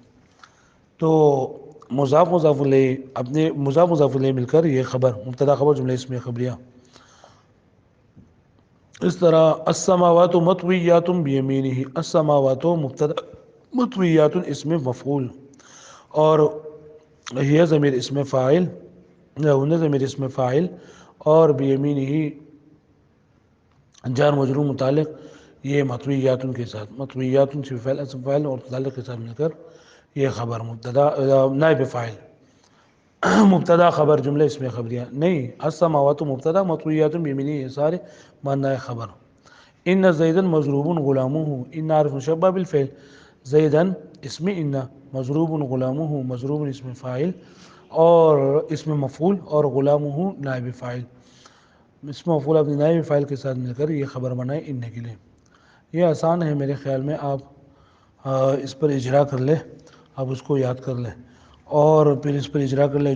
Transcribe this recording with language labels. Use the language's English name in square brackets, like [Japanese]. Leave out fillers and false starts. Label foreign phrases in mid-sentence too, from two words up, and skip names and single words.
[Urdu] تو مضاف مضاف الیہ اپنے مضاف مضاف الیہ مل کر یہ خبر مبتدا خبر جملہ اسمیہ خبریہ. اس طرح [Arabic] السماوات مطویات بیمینہ، [Urdu] السماوات مبتدا، مطویات اسم مفعول اور یہ ضمیر اسم فاعل، ضمیر اسم فاعل اور بیمینہ جار مجرور متعلق یہ مطویات کے ساتھ، مطویات سے فعل اسم فاعل اور متعلق کے ساتھ مل کر یہ خبر مبتدا نائب فاعل، مبتدا خبر جملہ اسمیہ خبریہ. نہیں، السماوات مبتدا، [Arabic] مطویات بیمینہ [Urdu] یہ سارے مانا ہے خبر. [Arabic] ان زیدا مضروب غلامہ، [Urdu] ان عارف مشبہ بالفعل، زیدا اسم ان، [Arabic] مضروب غلامہ [Urdu] مضروب اسم فاعل اور اسم مفعول اور غلامہ نائب فاعل. اسم مفعول اپنے نائب فاعل کے ساتھ مل کر یہ خبر بنائے ان کے لیے. یہ آسان ہے میرے خیال میں، آپ اس پر اجرا کر لیں، آپ اس کو یاد کر لیں اور پھر اس پر اجرا کر لیں.